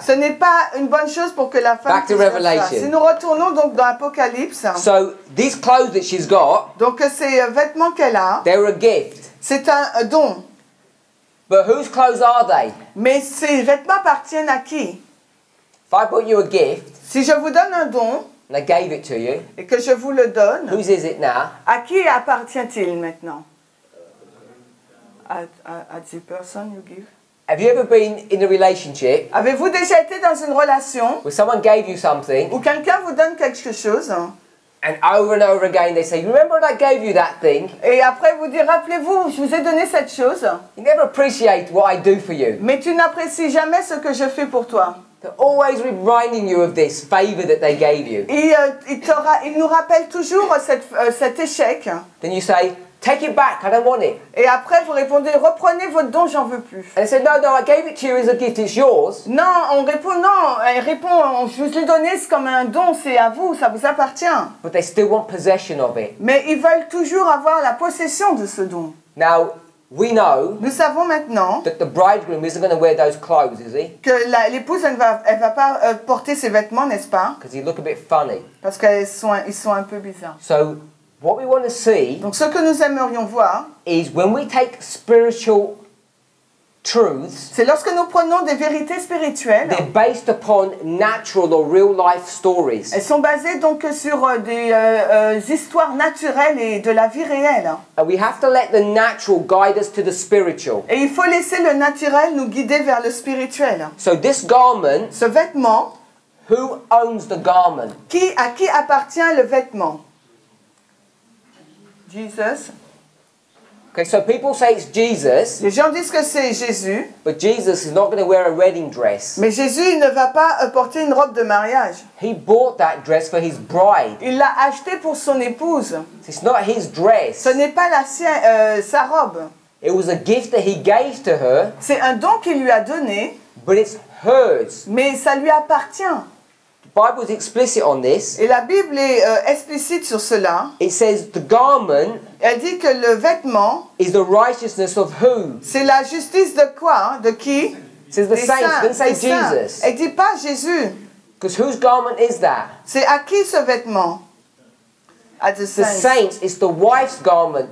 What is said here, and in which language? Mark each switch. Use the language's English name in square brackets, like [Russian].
[French] ce n'est pas une bonne chose pour que la femme [English] Back to [French] puisse faire ça. [English] Revelation. [French] Si nous retournons donc dans l'Apocalypse, [English] So these clothes that she's got, [French] donc ces vêtements qu'elle a, [English] they were a gift. [French] c'est un don. [English] But whose clothes are they? [French] Mais ces vêtements appartiennent à qui? [English] If I bought you a gift [French] Si je vous donne un don [English] and I gave it to you, [French] et que je vous le donne, [English] whose is it now? [French] à qui appartient-il maintenant? [English] At the person you give. Have you ever been in a relationship [French] Avez-vous déjà été dans une relation [English] where someone gave you something [French] où quelqu'un vous donne quelque chose [English] and over again they say, you remember when I gave you that thing? [French] et après vous dites, rappelez-vous, je vous ai donné cette chose, [English] You never appreciate what I do for you. [French] mais tu n'apprécies jamais ce que je fais pour toi. [English] They're always reminding you of this favour that they gave you. [French] Et il nous rappelle toujours cet échec. [English] Then you say, take it back, I don't want it. [French] Et après vous répondez, reprenez votre don, j'en veux plus. [English] And they say, no, I gave it to you as a gift, it's yours. [French] Non, on répond non. Elle répond, je vous l'ai donné, c'est comme un don, c'est à vous, ça vous appartient. [English] But they still want possession of it. [French] Mais ils veulent toujours avoir la possession de ce don. [English] Now, we know [French] Nous savons maintenant [English] that the bridegroom isn't going to wear those clothes, is he? [French] que l'épouse, elle va pas porter ses vêtements, n'est-ce pas? [English] Because he look a bit funny. [French] Parce qu'ils sont un peu bizarres. [English] So, what we want to see [French] Donc ce que nous aimerions voir, [English] is when we take spiritual truths, [French] c'est lorsque nous prenons des vérités spirituelles, [English] they're based upon natural or real life stories. [French] elles sont basées donc sur des histoires naturelles et de la vie réelle. [English] And we have to let the natural guide us to the spiritual. [French] Et il faut laisser le naturel nous guider vers le spirituel. [English] So this garment, [French] Ce vêtement, [English] who owns the garment? [French] à qui appartient le vêtement? [English] Jesus. Okay, so people say it's Jesus, [French] Les gens disent que c'est Jésus, [English] but Jesus is not going to wear a wedding dress. [French] mais Jésus il ne va pas porter une robe de mariage. [English] He bought that dress for his bride. [French] Il l'a acheté pour son épouse. [English] It's not his dress. [French] Ce n'est pas sa robe. [English] It was a gift that he gave to her, [French] C'est un don qu'il lui a donné, [English] but it's hers. [French] mais ça lui appartient. [English] The Bible is explicit on this. [French] Et la Bible est explicite sur cela. [English] It says the garment [French] Elle dit que le vêtement, [English] is the righteousness of who? [French] c'est la justice de quoi? De qui? [English] It says the [French] Des [English] saints. It doesn't say [French] des saints. [English] Jesus. [French] Elle dit pas Jésus. [English] Because whose garment is that? [French] C'est à qui ce vêtement? À the [English] The saints. saints is the wife's garment.